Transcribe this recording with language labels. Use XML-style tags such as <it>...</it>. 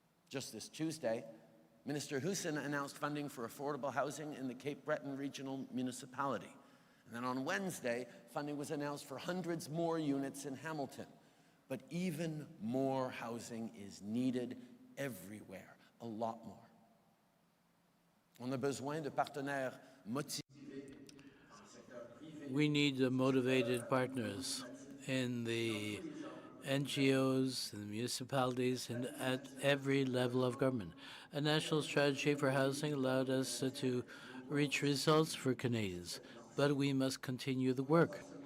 <en>Just this Tuesday, Minister Huson announced funding for affordable housing in the Cape Breton Regional Municipality. And then on Wednesday, funding was announced for hundreds more units in Hamilton. But even more housing is needed everywhere, a lot more.</en> <fr>On a besoin de partenaires motivés.</fr> <en>We need motivated partners in the NGOs, in the municipalities, and at every level of government. A national strategy for housing allowed us to reach results for Canadians, but we must continue the work.</en>